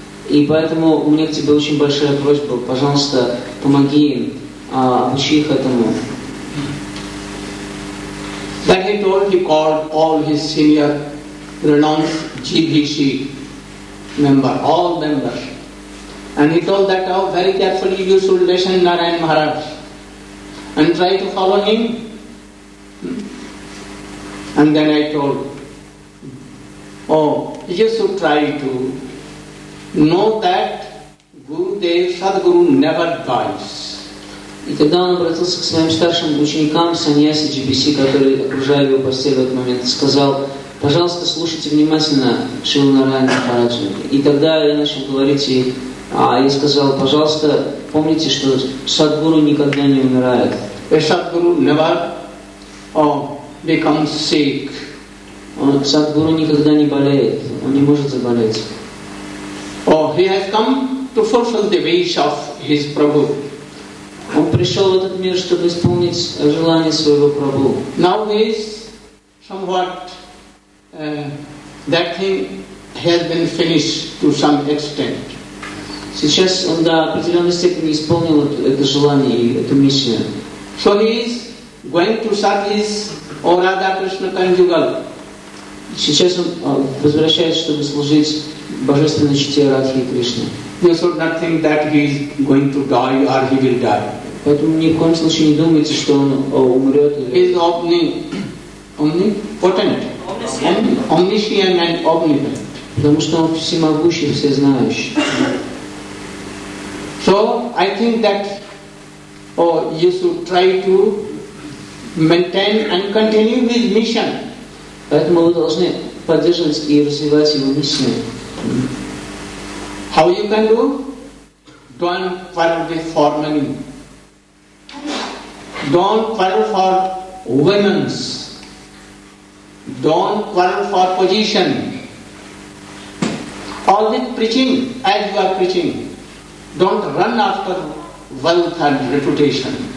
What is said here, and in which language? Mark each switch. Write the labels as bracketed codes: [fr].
[ru] И поэтому у меня к тебе очень большая просьба, пожалуйста, помоги им, обучи их этому. [en] That he told, he called all his senior renowned GBC members, all members. And he told that, oh, very carefully you should listen Narayan Maharaj and try to follow him. And then I told, oh, you should try to know that Gurudev, Sadguru never dies. [ru] И тогда он обратился к своим старшим ученикам, саньяси GBC, которые окружали его постель в этот момент, и сказал, пожалуйста, слушайте внимательно Шрилу Нараяна Махараджа. И тогда я начал говорить, и я сказал, пожалуйста, помните, что Садгуру никогда не умирает. [en] Sadguru never becomes sick. [ru] Садгуру никогда не болеет, он не может заболеть. [en] He has come to fulfill the wish of his Prabhu. [ru] Он пришел в этот мир, чтобы исполнить желание своего Прабху. [en] Now he is somewhat, that thing has been finished to some extent. [ru] Сейчас он до определенной степени исполнил это желание и эту миссию. [en] So he is going to serve his Radha Krishna conjugal. [ru] Сейчас он возвращается, чтобы служить божественной чете Радхи и Кришны. [en] You should not think that he is going to die or he will die. [ru] Поэтому ни в коем случае не думайте, что он умрет. [en] He is omnipotent, omniscient and omnipotent. [ru] Потому что он всемогущий, всезнающий. [en] So I think that you should try to maintain and continue his mission. [ru] Поэтому вы должны поддерживать и развивать его миссию. [en] How you can do? Don't quarrel with for money. Don't quarrel for women's. Don't quarrel for position. All this preaching, as you are preaching, don't run after wealth and reputation.